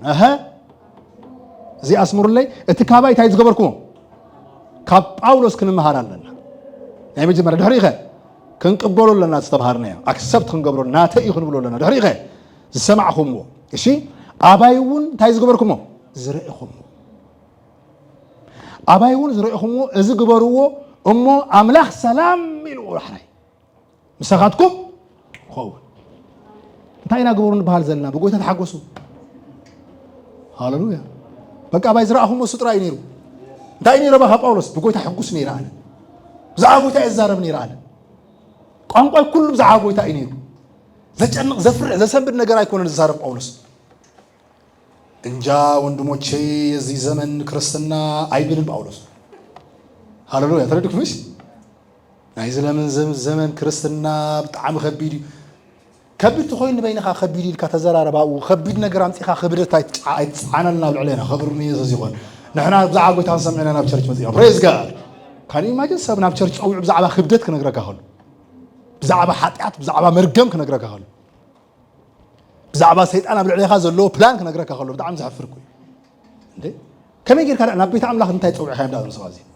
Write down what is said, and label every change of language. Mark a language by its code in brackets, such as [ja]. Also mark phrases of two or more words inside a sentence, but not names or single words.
[ti] እዚ ኣስምሩለይ እቲ ካባይ እንታይ ዝገበርኩሞ ካብ ጳውሎስ ክንመሃር ኣለና ናይ መጀመርያ ድሕሪ ኸ ክንቅበሎ ኣለና ዝተምሃርናዮ ኣክሰፕት ክንገብሮ ናተይ እዩ ክንብሎ ኣለና ድሕሪ ኸ ዝሰማዕኹምዎ እሺ ኣባይ እውን እንታይ ዝገበርኩሞ ዝረአኹምዎ ኣባይ እውን ዝረአኹምዎ እዚ ግበርዎ እሞ ኣምላኽ ሰላም ኢልዎ ዳሕራይ ምሳኻትኩም ኸውን እንታይ ኢና ግበሩ ንበሃል ዘለና ብጎይታ ተሓጎሱ ሃሌሉያ በቃ ኣባይ ዝረአኹምዎ እሱ ጥራይ ነይሩ እንታይ ነይረ ባኻ ጳውሎስ ብጎይታ ሕጉስ ነይረ ኣነ ብዛዕባ ጎይታ የዛረብ ነይረ ኣነ ቋንቋይ ኩሉ ብዛዕባ ጎይታ እዩ ነይሩ ዘጨንቕ ዘፍርዕ ዘሰንብድ ነገር ኣይኮነን ዝዛረብ ጳውሎስ [am] እንጃ ወንድሞቼ የዚህ ዘመን ክርስትና አይብልም [ti] ጳውሎስ ሃሌሉያ ተረድኩምሽ ናይ ዘለምን ዘመን ክርስትና ብጣዕሚ ከቢድ ከቢድ ትኮይን በይንኻ ከቢድ ኢልካ ተዘራረባው ከቢድ ነገር ኣምፂኻ ክብደት ኣይትፃዓነልና ልዕለና ክብርኒ ኢየሱስ ይኹን ንሕና ብዛዕባ ጎይታ ሰሚዕና ናብ ቸርች መፂና [en] praise God can imagine [ti] ሰብ ናብ ቸርች ፀዊዑ ብዛዕባ ክብደት ክነግረካ ከሎ ብዛዕባ ሓጢኣት ብዛዕባ መርገም ክነግረካ ከሎ ብዛዕባ ሰይጣን ኣብ ልዕለኻ ዘለዎ ፕላን ክነግረካ ከሎ ብጣዕሚ ዝሕፍር ኮይ እንዴ ከመይ ጌርካ ናብ ቤተ ኣምላኽ እንታይ ፀዊዕካ እንዳኣሉ ሰባዚ